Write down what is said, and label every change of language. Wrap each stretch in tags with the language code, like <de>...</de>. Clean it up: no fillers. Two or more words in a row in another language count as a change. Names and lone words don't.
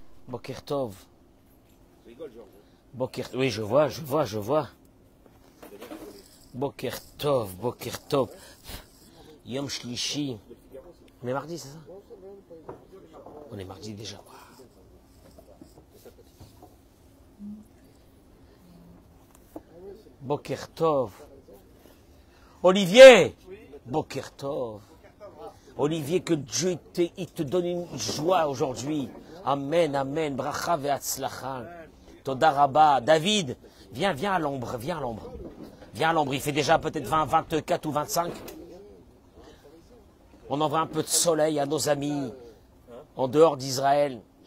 <he>בוקר טוב.</he> <fr>Tu rigoles, Georges. Boker... Oui, je vois.</fr> <he>בוקר טוב, בוקר טוב. יום שלישי.</he> <fr>On est mardi, c'est ça? On est mardi déjà.</fr> <he>בוקר טוב. Olivier! בוקר טוב.</he> <fr>Olivier, que Dieu il te donne une joie aujourd'hui.</fr> <he>אמן, אמן. ברכה והצלחה. תודה רבה.</he> <fr>David, viens à l'ombre, viens à l'ombre. Viens à l'ombre, il fait déjà peut-être 20, 24 ou 25. On envoie un peu de soleil à nos amis en dehors d'Israël.</fr>